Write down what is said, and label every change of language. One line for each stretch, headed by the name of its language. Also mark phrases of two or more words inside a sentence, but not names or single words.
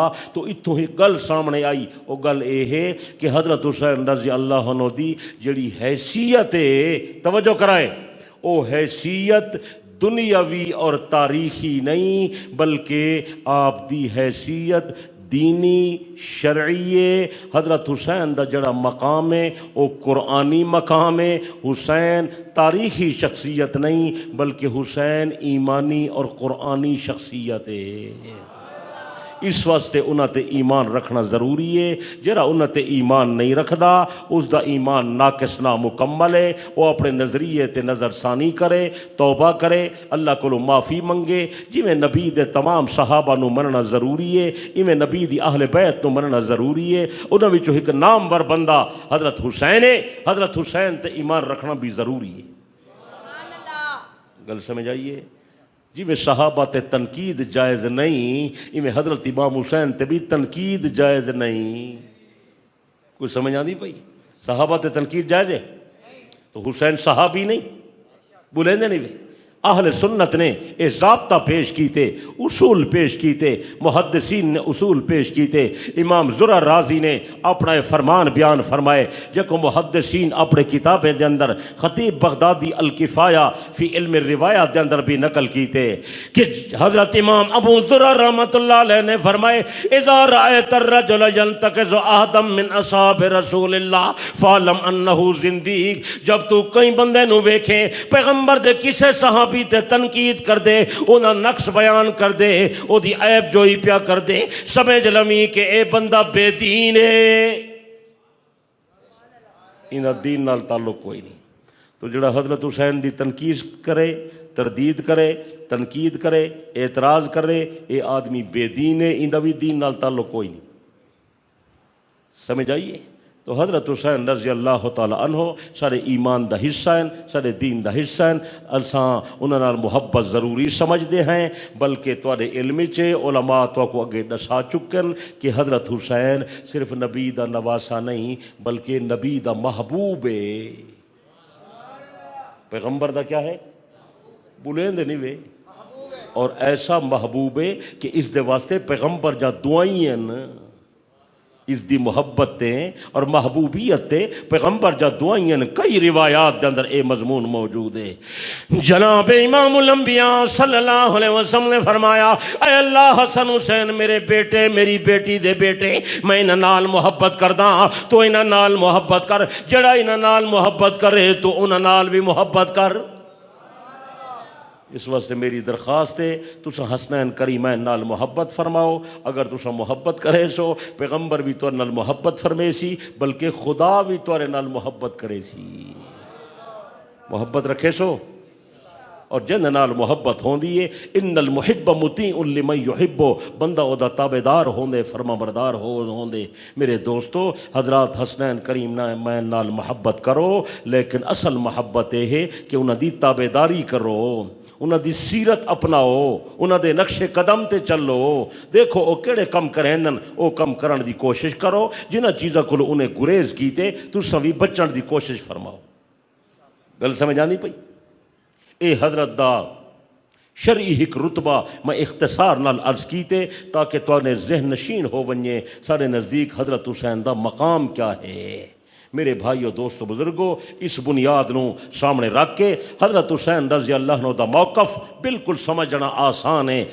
Punjabi: تو اتوں ہی گل سامنے آئی، او گل اے ہے کہ حضرت حسین
Arabic: رضی اللہ عنہ
Punjabi: دی جڑی حیثیت ہے، توجہ کرائے، او حیثیت دنیاوی اور تاریخی نہیں بلکہ آپ دی حیثیت دینی شرعی۔ حضرت حسین دا جڑا مقام ہے او قرآنی مقام ہے۔ حسین تاریخی شخصیت نہیں بلکہ حسین ایمانی اور قرآنی شخصیت ہے۔ اس واسطے انہاں تے ایمان رکھنا ضروری ہے۔ جڑا انہاں تے ایمان نہیں رکھدا اس دا ایمان ناقص نامکمل ہے۔ وہ اپنے نظریے تے نظر ثانی کرے، توبہ کرے، اللہ کو معافی منگے۔ جویں نبی دے تمام صحابہ نو مننا ضروری ہے، ایویں نبی دی اہل بیت نو مننا ضروری ہے۔ انہاں وچوں ایک نامور بندہ حضرت حسین ہے۔ حضرت حسین تے ایمان رکھنا بھی ضروری ہے۔
Arabic: سبحان اللہ،
Punjabi: گل سمجھ آئیے جی میں صحابہ تے تنقید جائز نہیں، ایویں حضرت امام حسین تے بھی تنقید جائز نہیں۔ کوئی سمجھ آندی پئی؟ صحابہ تے تنقید جائز ہے تو حسین صحابی نہیں بولیندے نہیں وے۔ اہل سنت نے یہ ضابطہ پیش کیتے، اصول پیش کیتے، محدثین نے اصول پیش کیتے۔ امام زرع رازی نے اپنا فرمان بیان فرمائے جکو محدثین اپنے کتابیں دے اندر، خطیب بغدادی الکفایہ فی علم الروایہ دے اندر بھی نقل کیتے کہ حضرت امام ابو زرع
Arabic: رحمۃ اللہ علیہ
Punjabi: نے فرمائے
Arabic: اذا رأیت الرجل ينتقض عہدا من اصحاب رسول اللہ فاعلم انہ زندیق۔
Punjabi: جب تو کئی بندے نو ویکھے پیغمبر دے کسے صحابی تے تنقید کر دے، انہاں نقص بیان کر دے، او دی عیب جوئی پیا کر دے، سمجھ لمی کہ اے بندہ بے دین ہے، انہاں دین نال تعلق کوئی نہیں۔ تو جڑا حضرت حسین دی تنقید کرے، تردید کرے، تنقید کرے، اعتراض کرے، اے آدمی بے دین ہے، انہاں بھی دین نال تعلق کوئی نہیں۔ سمجھ آئیے؟ تو حضرت حسین
Arabic: رضی اللہ تعالی عنہ
Punjabi: سارے ایمان دا حصہ ہیں، سارے دین دا حصہ ہیں۔ اساں انہاں نال محبت ضروری سمجھدے ہیں، بلکہ تواڈے علم چ علماء تو کو اگے دسا چکن کہ حضرت حسین صرف نبی دا نواسا نہیں بلکہ نبی دا محبوب ہے۔ پیغمبر دا کیا ہے؟ بولیندے نہیں وے۔ اور ایسا محبوب ہے کہ اس دے واسطے پیغمبر جا دعائیں ہیں، اس دی محبت تے اور محبوبیت تے پیغمبر جا دعائیں، کئی روایات دے اندر اے مضمون موجود ہے۔ جناب امام الانبیاء
Arabic: صلی اللہ علیہ وسلم
Punjabi: نے فرمایا اے اللہ حسن حسین میرے بیٹے، میری بیٹی دے بیٹے، میں انہاں نال محبت کردا، تو انہاں نال محبت کر، جڑا انہاں نال محبت کرے تو انہاں نال بھی محبت کر۔ اس واسطے میری درخواست ہے تسا حسنین کریمین نال محبت فرماؤ۔ اگر تسا محبت کرے سو پیغمبر بھی تو نال محبت فرمے سی، بلکہ خدا بھی تو نال محبت کرے سی، محبت رکھے سو۔
Arabic: اور جن نال محبت ہوندی ہے ان المحب مطیع لمن یحب،
Punjabi: بندہ او دا تابعدار ہوندے، فرما بردار ہوندے۔ میرے دوستو حضرات حسنین کریم میں نال محبت کرو، لیکن اصل محبت یہ ہے کہ انہاں دی تابعداری کرو، انہاں دی سیرت اپناؤ، انہاں دے نقش قدم تے چلو، دیکھو او کیڑے کم کرینن او کم کرن دی کوشش کرو، جنہاں چیزاں کول انہیں گریز کیتے تساں وی بچن دی کوشش فرماؤ۔ گل سمجھ آندی پئی؟ اے حضرت دا شرعی ایک رتبہ میں اختصار نال عرض کیتے تاکہ توانے ذہن نشین ہو ونجے سارے نزدیک حضرت حسین دا مقام کیا ہے۔ میرے بھائیو دوستو بزرگو، اس بنیاد نو سامنے رکھ کے حضرت حسین
Arabic: رضی اللہ عنہ
Punjabi: دا موقف بالکل سمجھنا آسان ہے۔